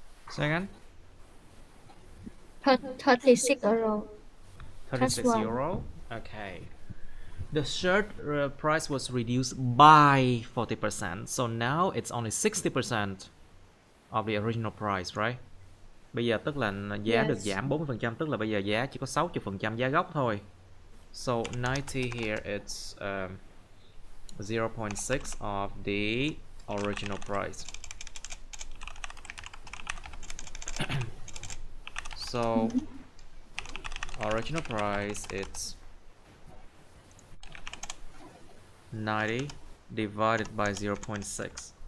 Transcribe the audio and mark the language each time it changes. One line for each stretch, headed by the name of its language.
English: Say again. 36 euro. 36 one. euro. Okay. The shirt price was reduced by 40%, so now it's only 60% of the original price, right?
Vietnamese: Bây giờ tức là giá được giảm 40%, tức là bây giờ giá chỉ có 60% giá gốc thôi.
English: So 90 here it's 0.6 of the original price. So original price it's 90 divided by 0.6.